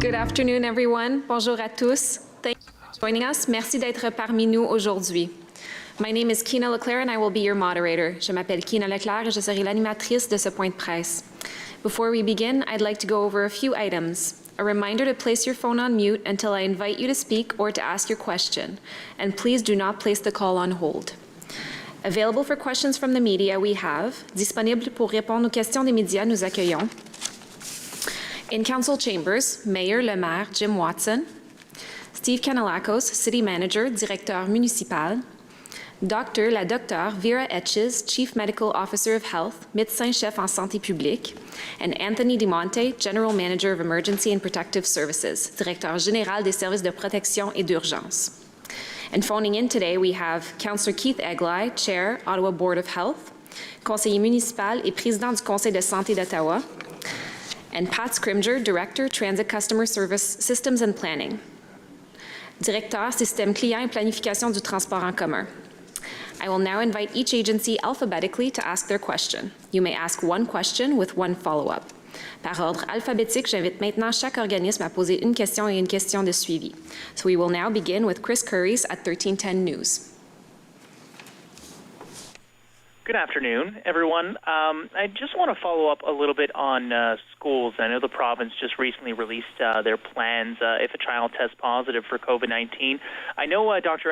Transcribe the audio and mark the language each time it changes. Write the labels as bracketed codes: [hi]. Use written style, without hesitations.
[en] Good afternoon, everyone. [fr] Bonjour à tous. [en] Thank you for joining us. [fr] Merci d'être parmi nous aujourd'hui. [en] My name is Kina Leclerc and I will be your moderator. [fr] Je m'appelle Kina Leclerc et je serai l'animatrice de ce point de presse. [en] Before we begin, I'd like to go over a few items. A reminder to place your phone on mute until I invite you to speak or to ask your question. And please do not place the call on hold. Available for questions from the media, we have, [fr] disponible pour répondre aux questions des médias, nous accueillons. [en] In Council Chambers, Mayor le Maire Jim Watson, Steve Kanellakos, City Manager, Directeur Municipal, la Docteure Vera Etches, Chief Medical Officer of Health, [fr] Médecin-Chef en Santé publique, [en] and Anthony DiMonte, General Manager of Emergency and Protective Services, [fr] Directeur Général des Services de Protection et d'Urgence. [en] And phoning in today, we have Councillor Keith Eglai, Chair, Ottawa Board of Health, [fr] Conseiller municipal et Président du Conseil de santé d'Ottawa, [en] and Pat Scrimger, Director, Transit Customer Service Systems and Planning. [fr] Directeur, Système Client et Planification du Transport en commun. [en] I will now invite each agency alphabetically to ask their question. You may ask one question with one follow-up. [fr] Par ordre alphabétique, j'invite maintenant chaque organisme à poser une question et une question de suivi. [en] So we will now begin with Chris Curries at 1310 News. Good afternoon, everyone. I just want to follow up a little bit on schools. I know the province just recently released their plans if a child tests positive for COVID-19. I know, Dr.